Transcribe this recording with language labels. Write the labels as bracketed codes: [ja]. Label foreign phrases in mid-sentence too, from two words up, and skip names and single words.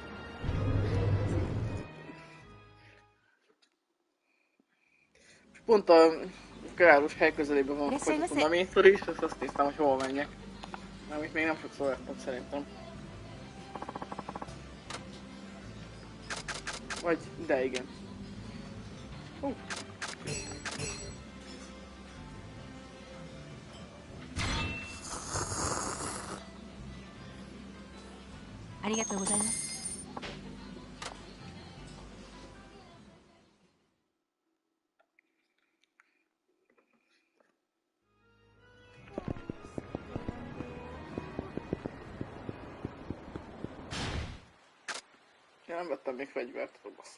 [hu] Pont a garázsos hely közelében van a mésztor is, azt néztem, hogy hol menjek. Mert itt még nem sokszor láttam szerintem. Vagy, de igen. Hú. [ja] ありがとうございます。 [hu] Ja, nem vettem még fegyvert, basz.